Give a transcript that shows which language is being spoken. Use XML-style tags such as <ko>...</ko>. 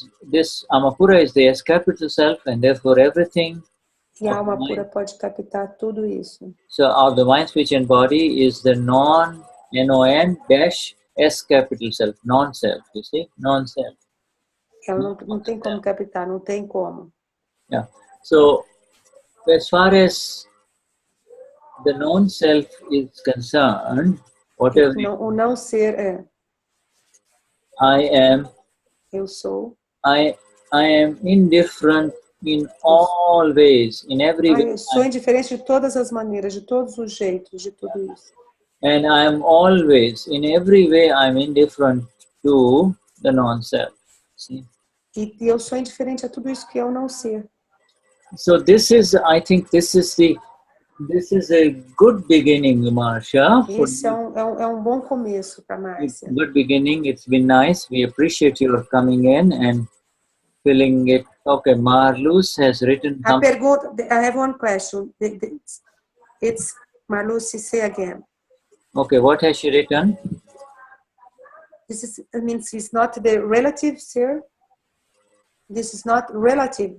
<en>This Alma Pura is the S capital self, and therefore everything.</en> <pt>E a alma pura pode captar tudo isso.</pt> <en>So of the mind, speech, and body is the non dash S capital self, non-self. You see, non-self.</en> <pt>Ela não tem como captar, não tem como.</pt> <en>Yeah. So as far as the non-self is concerned, whatever</en> <pt>O não ser é.</pt> <en>I am.</en> <pt>Eu sou.</pt> <en>I am indifferent in all ways, in every way.</en> <pt>Eu sou indiferente de todas as maneiras, de todos os jeitos, de tudo isso.</pt> <en>And I am always, in every way, I am indifferent to the non-self. See?</en> <pt>E eu sou indiferente a tudo isso que é o não ser.</pt> <en>So I think this is a good beginning, Marcia.</en> <pt>Esse é um bom começo para Marcia.</pt> <en>Good beginning. It's been nice. We appreciate your coming in and filling it. Okay, Marluce has written.</en> <pt>A pergunta.</pt> <en>I have one question. It's Marluce. Say again. Okay, what has she written? This means it's not the relative, sir. This is not relative.</en>